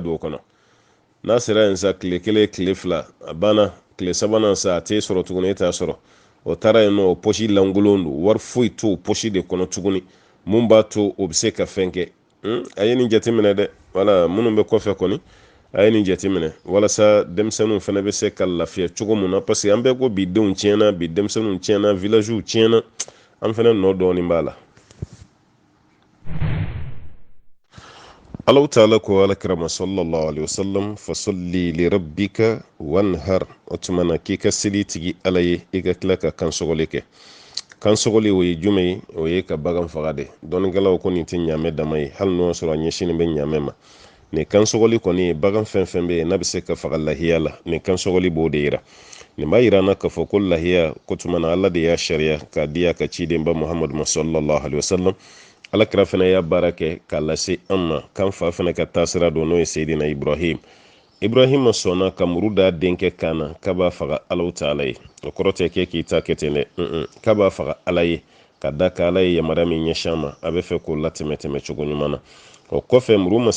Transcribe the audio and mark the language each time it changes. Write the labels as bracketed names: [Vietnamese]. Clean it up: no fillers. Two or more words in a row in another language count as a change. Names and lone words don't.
[Bambara] don o kɔnɔ n'a sera yen sa tile kelen tile fila a banna tile sabanan sa a t'e sɔrɔ tuguni e t'a sɔrɔ o taara yen nɔ o poche lankolon don wari foyi t'o poche de kɔnɔ tuguni mun b'a to o bɛ se ka fɛn kɛ a ye nin jateminɛ dɛ wala minnu bɛ kɔfɛ kɔni a ye nin jateminɛ walasa denmisɛnninw fana bɛ se ka lafiya cogo min na parce que an bɛɛ ko bi denw tiɲɛna bi denmisɛnninw tiɲɛna villagew tiɲɛna an fana nɔ dɔɔnin b'a la [Arabic] الله تعالى [Bambara] ko alakirama [Arabic] صلى الله عليه وسلم فصل لربك وانحر [Bambara] o tuma na k'i ka seli tigi ala ye i ka tila ka kansɔgɔli kɛ kansɔgɔli o ye jumɛn ye o ye ka bagan faga de dɔnnikɛlaw ko nin tɛ ɲaamɛ dama ye hali n'o sɔrɔ a ɲɛsinnen bɛ ɲaamɛ ma nin kansɔgɔli kɔni ye bagan fɛn fɛn bɛ yen n'a bɛ se ka faga lahiya la nin kansɔgɔli b'o de yira nin b'a yira an na k'a fɔ ko lahiya ko tuma na ala de y'a sariya k'a di a ka ciden ba muhamadu ma [Arabic] صلى الله عليه وسلم [Bambara] alakira fana y'a baara kɛ k'a lase an ma k'an fa fana ka taasira don n'o ye seyidina ibrahim sɔnna ka muru da denkɛ kan na k'a b'a faga [Arabic] الله تعالى [Bambara] ye o kɔrɔ tɛ k'i ta kɛ ten dɛ k'a b'a faga ala ye ka da ka ala ye yamaruya min ɲɛsin ma a bɛ fɛ k'o latɛmɛ cogo ɲuman na o kɔfɛ muru ma